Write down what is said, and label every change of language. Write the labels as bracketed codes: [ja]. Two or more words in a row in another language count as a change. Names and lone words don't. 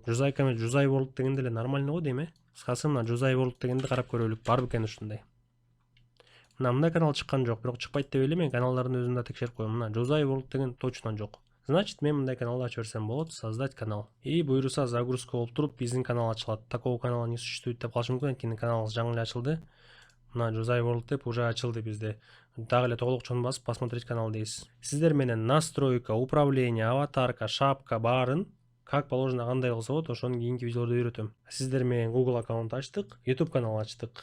[ky] Жузайка эмес, Жузай World дегенде эле нормально го дейм, Кыскасы мына Жузай World дегенди карап көрөлүк, бар бекен ушундай. Мындай канал чыккан жок, бирок чыкпайт деп эле мен каналдардын өзүн да текшерип коем. Мына Жузай World деген точно жок. Значит, мен мындай каналды ачып берсем болот, [ru] создать канал. [ky] И буюрса загрузка болуп туруп, биздин канал ачылат. [ru] Такого канала не существует [ky] деп калышы мүмкүн, анткени каналыбыз жаңы эле ачылды. Мына Жузай World деп уже ачылды бизде. Дагы эле тоголокчону басып [ru] посмотреть канал [ky] дейсиз. Сиздер менен настройка, управление, аватарка, шапка баарын [ru] как положено [ky] кандай кылса болот, ошону кийинки видеолордо үйрөтөм. Сиздер менен Google аккаунт ачтык, YouTube канал ачтык.